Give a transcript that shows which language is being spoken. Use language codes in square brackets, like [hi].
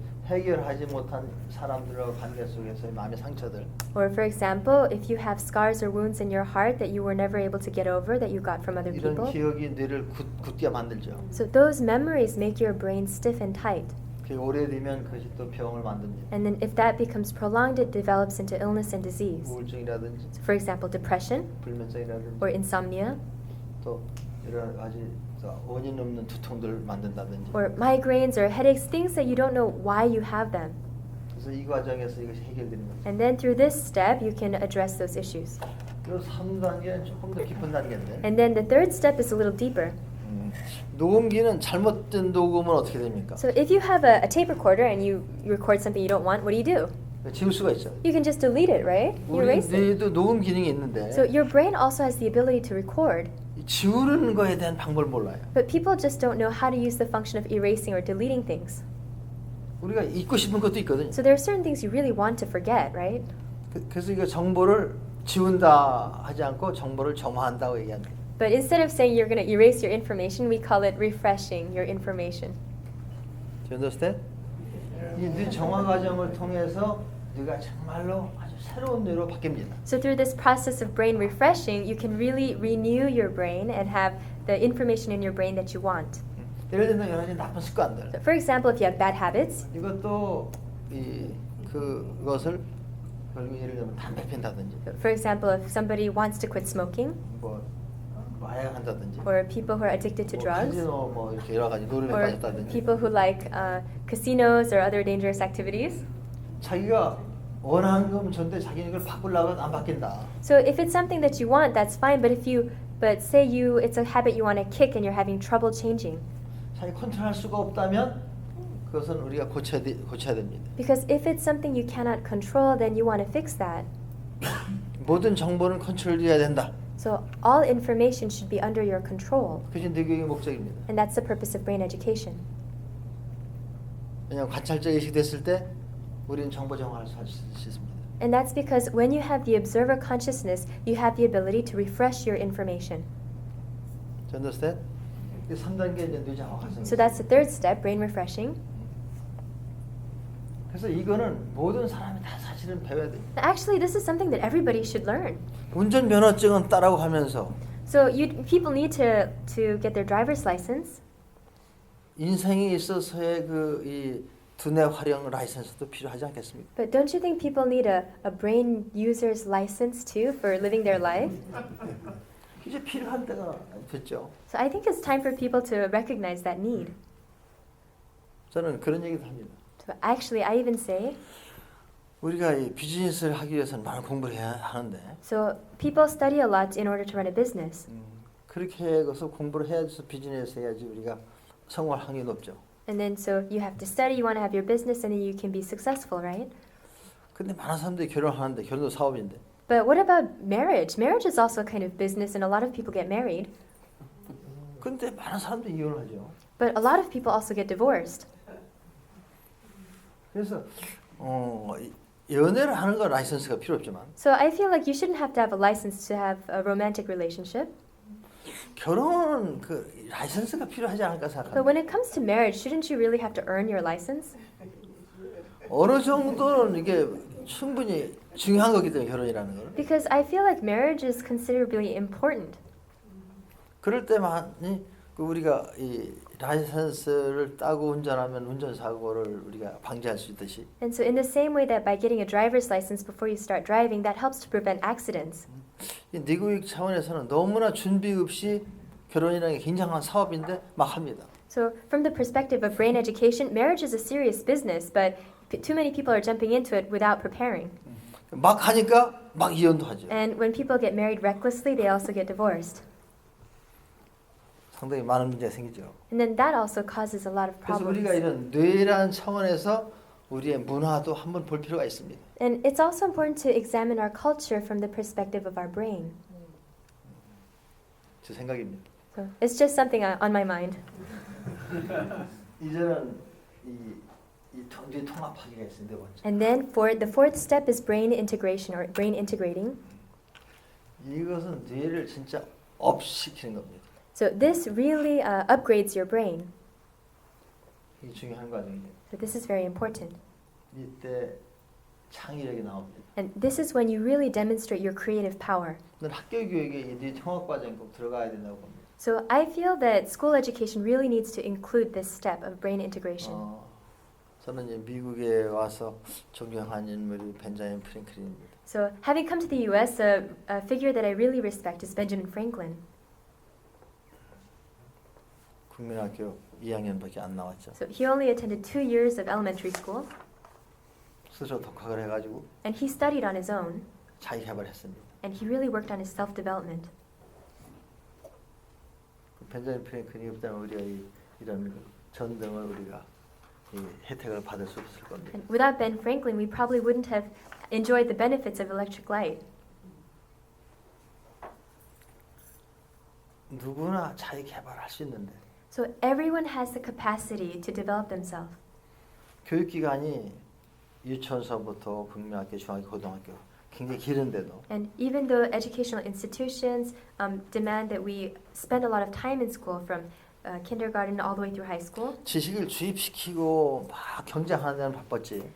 [ko] 해결하지 못한 사람들과 관계 속에서의 마음의 상처들. [en] Or for example, if you have scars or wounds in your heart that you were never able to get over that you got from other [ko] 이런 [en] people. [ko] 기억이 뇌를 굳게 만들죠. [en] So those memories make your brain stiff and tight. [ko] 그게 오래되면 그것이 또 병을 만듭니다. [en] And then if that becomes prolonged, it develops into illness and disease. [ko] 우울증이라든지 [en] So for example, depression [ko] 불면증이라든지 [en] or insomnia [ko] 또 여러 가지 원인 없는 두통들을 만든다든지 [en] or migraines or headaches, things that you don't know why you have them. [ko] 그래서 이 과정에서 이것이 해결되는 겁니다. [en] And then through this step, you can address those issues. [ko] 그 3단계는 조금 더 깊은 단계인데 [en] And then the third step is a little deeper. [ko] 녹음기는 잘못된 녹음은 어떻게 됩니까? [en] So if you have a tape recorder and you record something you don't want, what do? [ko] 지울 수가 있죠. [en] You can just delete it, right? You [ko] 우리 [en] erase it. [ko] 뇌에도 녹음 기능이 있는데 [en] So your brain also has the ability to record, [ko] 지우는 거에 대한 방법을 몰라요. [en] but people just don't know how to use the function of erasing or deleting things. [ko] 우리가 잊고 싶은 것도 있거든요. [en] So there are certain things you really want to forget, right? [ko] 그래서 이거 정보를 지운다 하지 않고 정보를 점화한다고 얘기합니다. [en] But instead of saying you're going to erase your information, we call it refreshing your information. Do you understand? [ko] 이 정화 과정을 통해서 네가 정말로 아주 새로운 뇌로 바뀝니다. [en] So through this process of brain refreshing, you can really renew your brain and have the information in your brain that you want. [ko] 예를 들면 여러 가지 나쁜 습관들. [en] So for example, if you have bad habits, [ko] 이것도 그것을 결국 예를 들면 담배 핀다든지 [en] for example, if somebody wants to quit smoking, [ko] 뭐 마약 한다든지 [en] or people who are addicted to [ko] 뭐 [en] drugs, [ko] 카지노 뭐 이렇게 여러 가지 노름에 [en] or [ko] 빠졌다든지 [en] people who like casinos or other dangerous activities. [ko] 자기가 원하는 건 전데 자기는 이걸 바꾸려고 안 바뀐다. [en] So if it's something that you want, that's fine. But say it's a habit you want to kick and you're having trouble changing. [ko] 자기 컨트롤할 수가 없다면 그것은 우리가 고쳐야 됩니다. [en] Because if it's something you cannot control, then you want to fix that. [ko] 모든 정보는 컨트롤돼야 된다. [en] So all information should be under your control. [ko] 그것이 뇌교육의 목적입니다. [en] And that's the purpose of brain education. [ko] 왜냐하면 관찰적 의식이 됐을 때 우리는 정보 정화를 할 수 있습니다. [en] And that's because when you have the observer consciousness, you have the ability to refresh your information. Do you understand? [ko] 3단계 이제 뇌 정화 과정. [en] So that's the third step, brain refreshing. [ko] 그래서 이거는 모든 사람이 다 사실은 배워야 돼요. [en] Actually, this is something that everybody should learn. [ko] 운전 면허증은 따라고 하면서 [en] So people need to get their driver's license. [ko] 인생에 있어서의 이 두뇌 활용 라이선스도 필요하지 않겠습니까? [en] But don't you think people need a brain user's license too for living their life? [ko] 이제 필요한 때가 됐죠. [en] So I think it's time for people to recognize that need. [ko] 저는 그런 얘기도 합니다. [en] So actually, I even say, [ko] 우리가 이 비즈니스를 하기 위해서는 많은 공부를 해야 하는데 [en] so people study a lot in order to run a business. [ko] 그렇게 해서 공부를 해야지 비즈니스 해야지 우리가 성공할 확률이 높죠. [en] And then so you have to study, you want to have your business, and then you can be successful, right? [ko] 근데 많은 사람들이 결혼하는데 결혼도 사업인데 [en] But what about marriage? Marriage is also kind of business, and a lot of people get married. [ko] 근데 많은 사람들이 이혼을 하죠. [en] But a lot of people also get divorced. [ko] 그래서 연애를 하는 거 라이선스가 필요 없지만 [en] So I feel like you shouldn't have to have a license to have a romantic relationship. [ko] 결혼은 그 라이선스가 필요하지 않을까 [en] But [ko] 생각합니다. [en] when it comes to marriage, shouldn't you really have to earn your license? [ko] 어느 정도는 이게 충분히 중요한 거기 때문에 결혼이라는 걸. [en] Because I feel like marriage is considerably important. [ko] 그럴 때만이 우리가 이 라이선스를 따고 운전하면 운전사고를 우리가 방지할 수 있듯이 [en] And so in the same way that by getting a driver's license before you start driving, that helps to prevent accidents. [ko] 이 뇌교육 차원에서는 너무나 준비 없이 결혼이라는 게 굉장한 사업인데 막 합니다. [en] So from the perspective of brain education, marriage is a serious business, but too many people are jumping into it without preparing. [ko] 막 하니까 막 이혼도 하죠. [en] And when people get married recklessly, they also get divorced. [ko] 상당히 많은 문제가 생기죠. [en] And then that also causes a lot of [ko] 그래서 [en] problems. [ko] 우리가 이런 뇌라는 차원에서 우리의 문화도 한번 볼 필요가 있습니다. [en] And it's also important to examine our culture from the perspective of our brain. [ko] 제 생각입니다. [en] So it's just something on my mind. [ko] 이제는 이 통합하기가 있어요. 네 번째. [en] And then the fourth step is brain integration or brain integrating. [ko] 이것은 뇌를 진짜 업시키는 겁니다. [en] So this really upgrades your brain. [ko] 이게 중요한 과정이에요. [en] So this is very important. [ko] 이때 창의력이 나옵니다. [en] And this is when you really demonstrate your creative power. [ko] 저는 학교 교육에 이 통합 과정이 꼭 들어가야 된다고 봅니다. [en] So I feel that school education really needs to include this step of brain integration. [ko] 저는 이제 미국에 와서 존경한 인물이 벤자민 프랭클린입니다. [en] So having come to the U.S., a figure that I really respect is Benjamin Franklin. [ko] 국민학교 2학년밖에 안 나왔죠. [en] So he only attended 2 years of elementary school. [ko] 스스로 독학을 해가지고 [en] And he studied on his own, [ko] 자기 개발했습니다. [en] and he really worked on his self-development. [ko] 그 벤자민 프랭클이 없다면 우리가 이런 전등을 우리가 이 혜택을 받을 수 없을 겁니다. [en] And without Ben Franklin, we probably wouldn't have enjoyed the benefits of electric light. [ko] 누구나 자기 개발할 수 있는데 [en] So everyone has the capacity to develop themselves. [ko] 교육기관이 유치원서부터 국민학교, 중학교, 고등학교 굉장히 길은데도 [en] And even though educational institutions demand that we spend a lot of time in school from kindergarten all the way through high school, [ko] 지식을 주입시키고 막 경쟁하는 데는 바빴지.